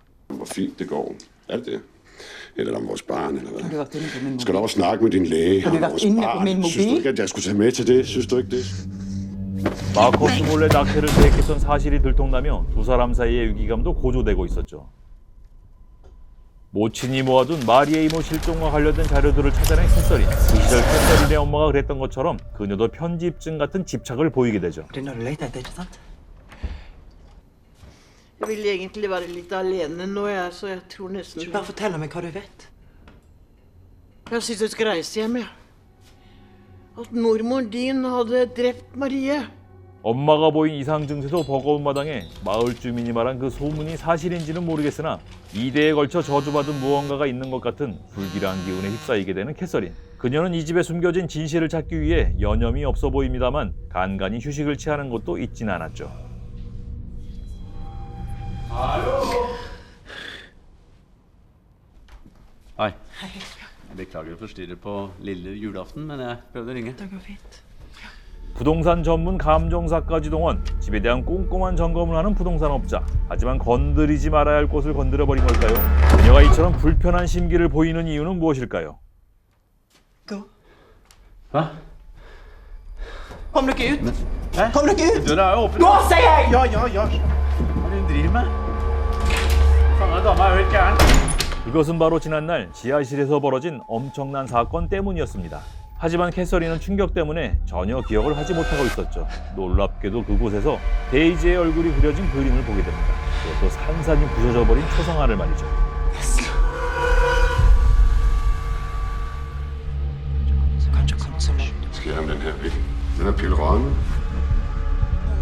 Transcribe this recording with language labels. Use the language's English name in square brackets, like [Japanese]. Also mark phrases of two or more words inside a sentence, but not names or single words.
[Norwegian] Hvor fint det går. Er det det? [Danish] Eller om vores barn, eller Har du hvad? vært inne på min mobil? Skal du også snakke med din læge Har du om været vores inde på barn? min Synes du mobil? ikke, at jeg skulle tage med til det? Synes du ikke det? [Korean] 마커스 몰래 낙태를 계획했던 사실이 들통나며 두 사람 사이의 위기감도 고조되고 있었죠. 모친이 모아둔 마리의 이모 실종과 관련된 자료들을 찾아낸 캐서린. 그 시절 캐서린의 엄마가 그랬던 것처럼 그녀도 편집증 같은 집착을 보이게 되죠. [Norwegian] Det er når du leter etter, ikke sant? Jeg vil egentlig være litt alene nå, så jeg tror nesten Bare fortell meg hva du vet. Jeg syns du skal reise hjem, jeg. At mormoren din hadde drept Marie. [Korean] 엄마가 보인 이상 증세도 버거운 마당에 마을 주민이 말한 그 소문이 사실인지는 모르겠으나 2대에 걸쳐 저주받은 무언가가 있는 것 같은 불길한 기운에 휩싸이게 되는 캐서린. 그녀는 이 집에 숨겨진 진실을 찾기 위해 여념이 없어 보입니다만 간간히 휴식을 취하는 것도 잊진 않았죠. [Norwegian] Hei. Beklager å forstyrre på lille julaften, men jeg prøvde å ringe. Det går fint. [Korean] 부동산 전문 감정사과 지동원, 집에 대한 꼼꼼한 점검을 하는 부동산 업자. 하지만 건드리지 말아야 할 곳을 건드려버린 걸까요? 그녀가 이처럼 불편한 심기를 보이는 이유는 무엇일까요? [Norwegian] Gå. Hva? Kom dere ut! Hæ? Kom dere ut! Døra er jo åpen. Gå, sier jeg! Ja. Hva er det hun driver med? Faen, dama er jo helt gæren. [Korean] 그것은 바로 지난날 지하실에서 벌어진 엄청난 사건 때문이었습니다. 하지만 캐서린은 충격 때문에 전혀 기억을 하지 못하고 있었죠. 놀랍게도 그곳에서 데이지의 얼굴이 그려진 그림을 보게 됩니다. 그것도 산산이 부서져버린 초상화를 말이죠. [Norwegian] Så kanskje kom så langt. [Danish] Skal jeg have den her væk? Den er pillerøden.